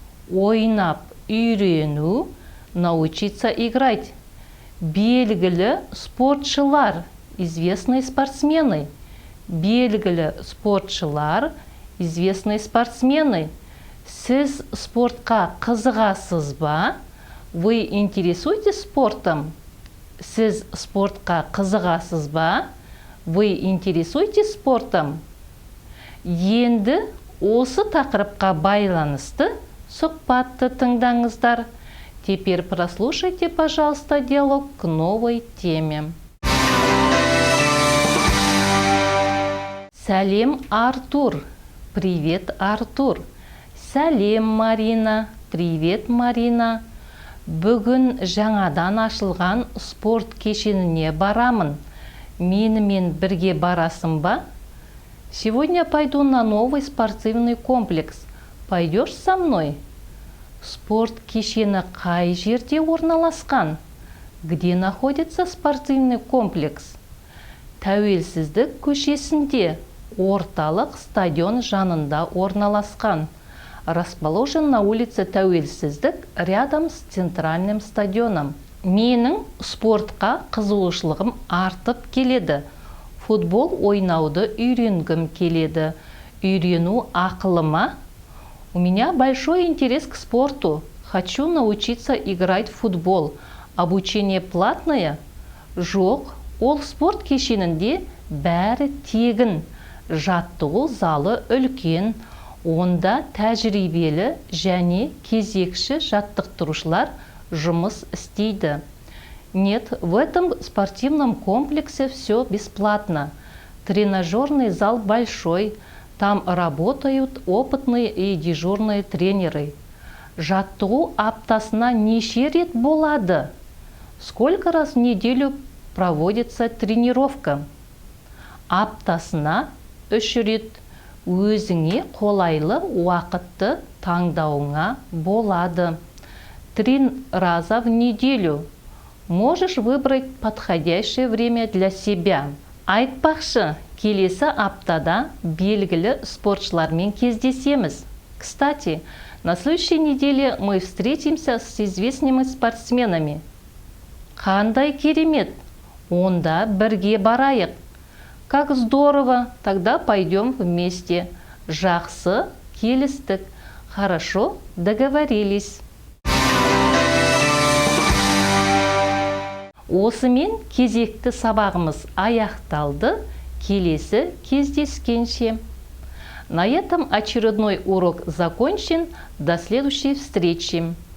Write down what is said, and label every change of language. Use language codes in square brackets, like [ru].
[kk] Ойнап үйрену, [ru] научиться играть. [kk] Белгілі спортшылар, [ru] известные спортсмены. [kk] Белгілі спортшылар, [ru] известные спортсмены. [kk] Сіз спортқа қызығасыз ба? [ru] Вы интересуетесь спортом? [kk] Сіз спортқа қызығасыз ба? [ru] Вы интересуетесь спортом? [kk] Енді осы тақырыпқа байланысты сұхбатты тыңдаңыздар. [ru] Теперь прослушайте, пожалуйста, диалог к новой теме. [kk] Сәлем, Артур. [ru] Привет, Артур. [kk] Сәлем, Марина. [ru] Привет, Марина. [kk] Бүгін жаңадан ашылған спорт кешеніне барамын. Менімен бірге барасың ба? [ru] Сегодня пойду на новый спортивный комплекс. Пойдешь со мной? [kk] Спорт кешені қай жерде орналасқан? [ru] Где находится спортивный комплекс? [kk] Тәуелсіздік көшесінде, орталық стадион жанында орналасқан. [ru] Расположен на улице Тәуелсіздік рядом с центральным стадионом. [kk] Менің спортқа қызығушылығым артып келеді. Футбол ойнауды үйренгім келеді. Үйрену ақылыма? [ru] У меня большой интерес к спорту. Хочу научиться играть в футбол. Обучение платное? [kk] Жоқ, ол спорт кешенінде бәрі тегін. Жаттығу залы үлкен. Онда тәжірибелі және кезекші жаттықтырушылар жұмыс істейді. [ru] Нет, в этом спортивном комплексе все бесплатно. Тренажерный зал большой, там работают опытные и дежурные тренеры. [kk] Жаттығу аптасына неше рет болады? [ru] Сколько раз в неделю проводится тренировка? [kk] Аптасына 3 рет. Өзіңе қолайлы уақытты таңдауыңа болады. [ru] 3 раза в неделю. Можешь выбрать подходящее время для себя. [kk] Айтпақшы, келесі аптада белгілі спортшылармен кездесеміз. [ru] Кстати, на следующей неделе мы встретимся с известными спортсменами. [kk] Қандай керемет! Онда бірге барайық. [ru] Как здорово! Тогда пойдем вместе. [kk] Жақсы, келістік. [ru] Хорошо, договорились. [kk] Осымен кезекті сабағымыз аяқталды. Келесі кездескенше. [ru] На этом очередной урок закончен. До следующей встречи.